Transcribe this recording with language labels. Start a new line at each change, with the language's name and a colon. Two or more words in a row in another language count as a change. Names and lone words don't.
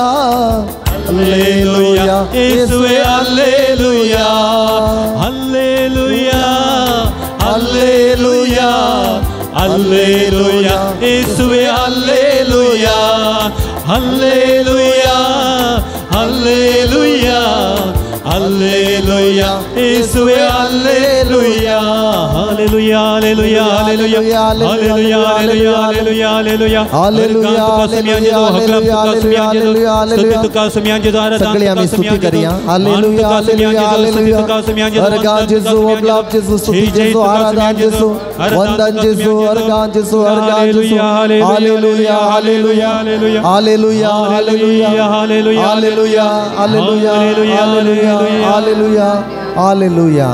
Kannada: ಹಲ್ಲೆಲೂಯಾ ಯೇಸುವೇ ಹಲ್ಲೆಲೂಯಾ ಹಲ್ಲೆಲೂಯಾ ಹಲ್ಲೆಲೂಯಾ ಹಲ್ಲೆಲೂಯಾ ಯೇಸುವೇ ಹಲ್ಲೆಲೂಯಾ ಹಲ್ಲೆಲೂಯಾ ಹಲ್ಲೆಲೂಯಾ ಹಲ್ಲೆಲೂಯಾ ಯೇಸುವೇ ಹಲ್ಲೆಲೂಯಾ ಹಲ್ಲೆಲೂಯಾ ಹಲ್ಲೆಲೂಯಾ ಹಲ್ಲೆಲೂಯಾ ಹಲ್ಲೆಲೂಯಾ ಹಲ್ಲೆಲೂಯಾ ಹಲ್ಲೆಲೂಯಾ
Konkani: Hallelujah, सगळे आम्ही स्तुती करूया. हालेलुया हालेलुया हालेलुया. अर्गान जेसू, अगलाब जेसू, स्तुती जेसू, आराधना जेसू, वंदन जेसू, अर्गान जेसू, अर्गान जेसू. हालेलुया हालेलुया हालेलुया हालेलुया हालेलुया हालेलुया हालेलुया हालेलुया हालेलुया.